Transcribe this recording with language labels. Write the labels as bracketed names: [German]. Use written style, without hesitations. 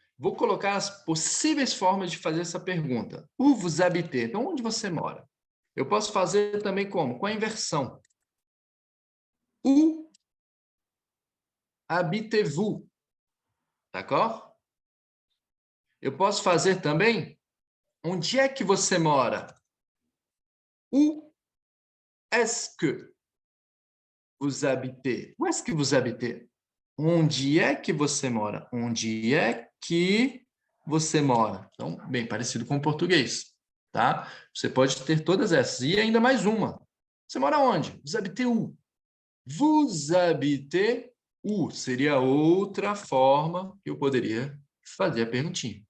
[Portuguese] Vou colocar as possíveis formas de fazer essa pergunta. [French] Où vous habitez? [Portuguese] Então, onde você mora? Eu posso fazer também como? Com a inversão. [French] Où habitez-vous? D'accord? [Portuguese] Eu posso fazer também, onde é que você mora? [French] Où est-ce que vous habitez? Où est-ce que vous habitez? [Portuguese] Onde é que você mora? Onde é que você mora? Então, bem parecido com o português, tá? Você pode ter todas essas. E ainda mais uma. Você mora onde? [French] Vous habitez où? Vous habitez où? [Portuguese] Seria outra forma que eu poderia fazer a perguntinha.